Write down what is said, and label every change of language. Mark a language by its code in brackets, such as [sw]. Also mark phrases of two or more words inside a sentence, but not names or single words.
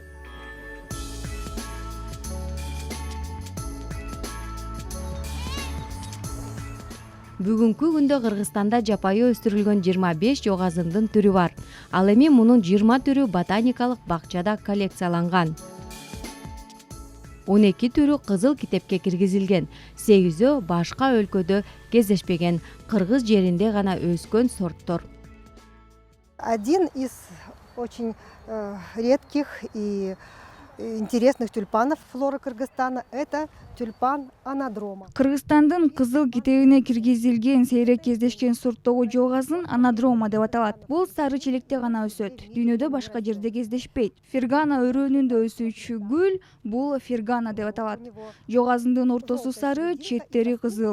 [ky] Бүгүнкү күндө Кыргызстанда жапайы өстүрүлгөн 25 жоо азындын түрү бар. Ал эми мунун 20 түрү ботаникалык бакчада коллекцияланган. 12 түрү кызыл китепке киргизилген, 8-өө башка өлкөдө кездешпеген, кыргыз жеринде гана өскөн сорттор. [ru] Один из очень редких и интересных тюльпанов флоры Кыргызстана – это тюльпан анадрома. [ky] Кыргызстандын кызыл китебине киргизилген сейрек кездешкен сорттогу жоо азын анадрома деп аталат. Бул сары челекте гана өсөт. Дүйнөдө башка жерде кездешпейт. Фергана өрөөнүндө өсүүчү гүл бул фергана деп аталат. Жоо азындын ортосу сары, четтери кызыл.